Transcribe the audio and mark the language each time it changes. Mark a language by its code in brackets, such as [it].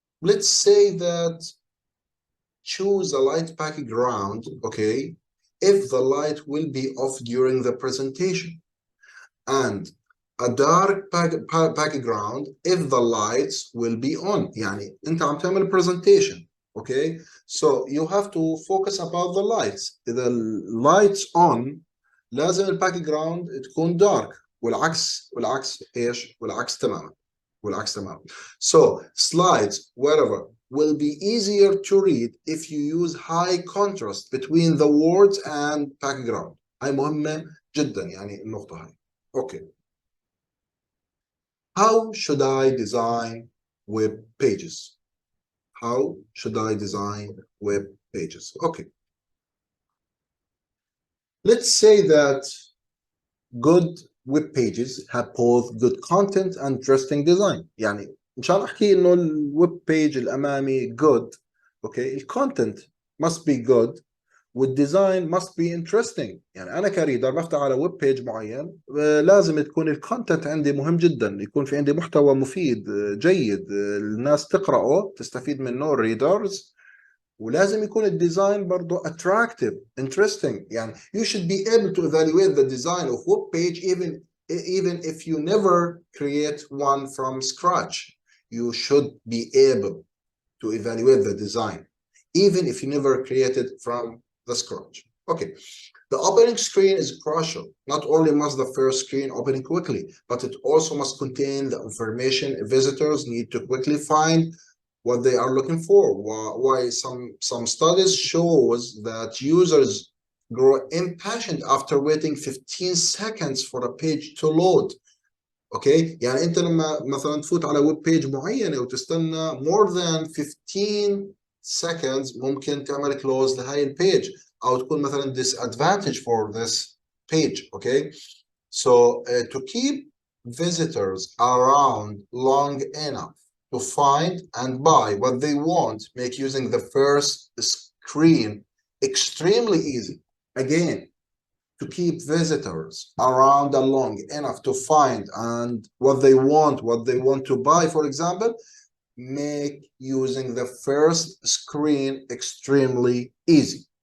[en] Let's say that choose a light background, okay, if the light will be off during the presentation, and a dark background if the lights will be on. [ar] يعني انت عم تعمل [en] presentation, okay, so you have to focus about the lights. [ar] إذا [en] lights on [ar] لازم الباك تكون dark والعكس ايش؟ والعكس تماما. [en] So slides wherever will be easier to read if you use high contrast between the words and background. [ar] هاي مهمة جدا يعني النقطة هاي. [en] Okay. How should I design web pages? How should I design web pages? Okay. Let's say that good web pages have both good content and interesting design. [ar] يعني إن شاء الله أحكي إنه الويب بيج الأمامي good. [en] Okay. الcontent must be good. والديزاين must be interesting. [ar] يعني انا كريدر بفتح على ويب بيج معين لازم تكون الكونتنت عندي مهم جدا، يكون في عندي محتوى مفيد جيد الناس تقرأه تستفيد منه الريدرز، ولازم يكون الديزاين برضه [en] attractive interesting. يعني you should be able to evaluate the design of web page even if you never create one from scratch. You should be able to evaluate the design even if you never created from the scratch. Okay, the opening screen is crucial. Not only must the first screen open quickly, but it also must contain the information visitors need to quickly find what they are looking for. Why some studies shows that users grow impatient after waiting 15 seconds for a page to load. [ar] Okay, يعني انت لما مثلا تفوت على ويب بيج معينه وتستنى [en] more than 15 seconds [ar] ممكن تعمل close لهاي البيج او تكون مثلا [en] disadvantage for this page. Okay, so to keep visitors around long enough to find and buy what they want, make using the first screen extremely easy. Again, to keep visitors around and long enough to find and what they want to buy, for example, make using the first screen extremely easy.